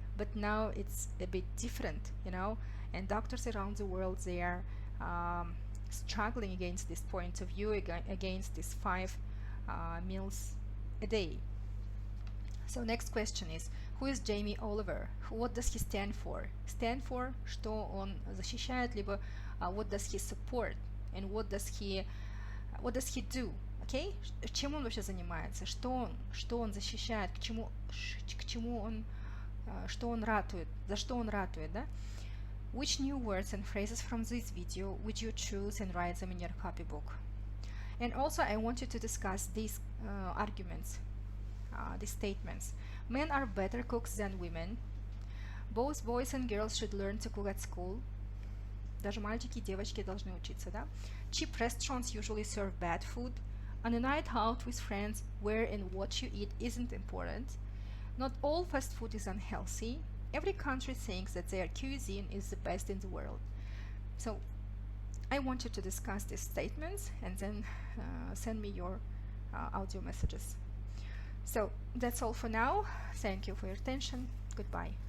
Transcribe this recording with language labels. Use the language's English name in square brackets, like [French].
[English] But now it's a bit different, and doctors around the world, they are struggling against this point of view, against these 5 meals a day. So next question is, who is Jamie Oliver? What does he stand for? Stand for, [Russian] что он защищает, либо [English] what does he support, and what does he do? Okay? [Russian] Чем он вообще занимается? Что он защищает? К чему он, что он ратует? За что он ратует, да? [English] Which new words and phrases from this video would you choose and write them in your copybook? And also I want you to discuss these arguments, these statements. Men are better cooks than women. Both boys and girls should learn to cook at school. [Russian] Даже мальчики и девочки должны учиться, да? [English] Cheap restaurants usually serve bad food. On a night out with friends, where and what you eat isn't important. Not all fast food is unhealthy. Every country thinks that their cuisine is the best in the world. So I want you to discuss these statements and then send me your audio messages. So that's all for now. Thank you for your attention. Goodbye.